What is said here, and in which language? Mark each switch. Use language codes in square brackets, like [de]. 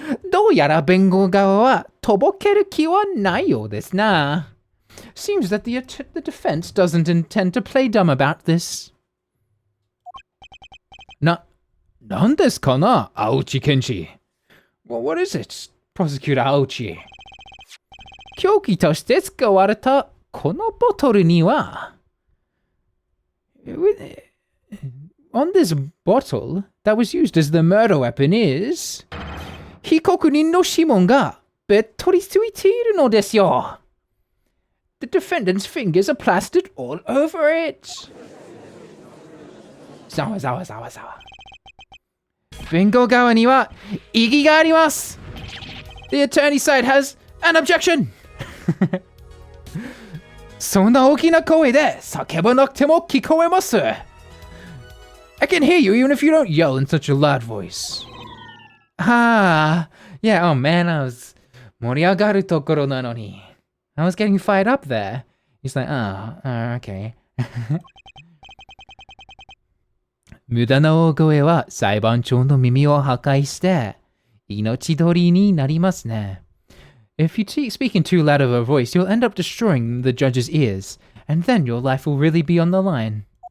[ja] どうやら弁護側はとぼける気はないようですな。 [en] Seems that the defense doesn't intend to play dumb about this. [ja] なんですかな、青地検事。 [en] What is it, Prosecutor [ja] 青地。凶器として使われたこのボトルには、 [en] on this bottle that was used as the murder weapon is [ja] 被告人の指紋がべっとりついているのですよ。 [en] The defendant's fingers are plastered all over it. [ja] ざわざわざわざわ。弁護側には異議があります。 [en] The attorney side has an objection. [ja] そんな大きな声で叫ばなくても聞こえます。 [en] I can hear you even if you don't yell in such a loud voice. Yeah, oh man, I was [ja] 盛り上がるところなのに。 [en] I was getting fired up there. He's like, okay. [ja] 無駄な大声は裁判長の耳を破壊して命取りになりますね。 [en] If you speak in too loud of a voice, you'll end up destroying the judge's ears, and then your life will really be on the line.